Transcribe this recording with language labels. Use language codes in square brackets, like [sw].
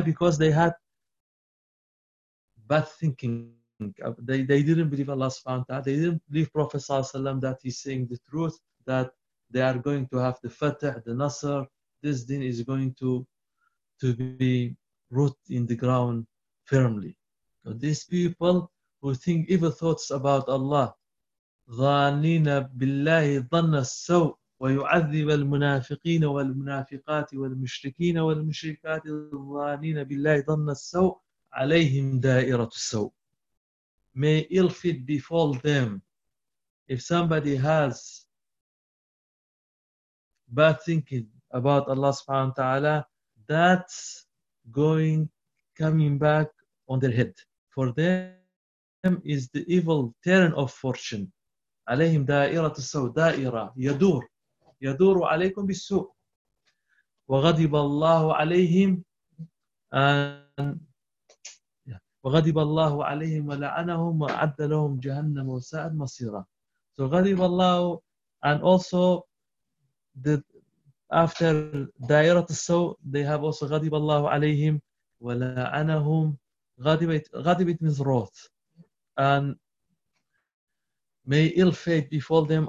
[en] Because they had bad thinking. They didn't believe Allah subhanahu wa ta'ala. They didn't believe Prophet ﷺ that he's saying the truth, that they are going to have the fatah, the nasr. This deen is going to be rooted in the ground firmly. So these people who think evil thoughts about Allah, [ar] ظَانِينَ بِاللَّهِ ظَنَّ السَّوءِ وَيُعَذِّبَ الْمُنَافِقِينَ وَالْمُنَافِقَاتِ وَالْمُشْرِكِينَ وَالْمُشْرِكَاتِ ظَانِينَ بِاللَّهِ ظَنَّ السَّوءِ عَلَيْهِمْ دَائِرَةُ السَّوءِ. [en] May ill fit befall them. If somebody has bad thinking about Allah subhanahu wa ta'ala, that's going coming back on their head. For them is the evil turn of fortune. [ar] عليهم دائرة السوء دائرة يدور يدور عليكم بالسوء وغضب الله عليهم وغضب الله عليهم ولعنهم وأعد لهم جهنم وساءت مصيرا. [en] So غضب الله and also the after [ar] دائرة السوء [en] they have also [ar] غضب الله عليهم ولعنهم غضب [en] it means wrath and may ill fate befall them.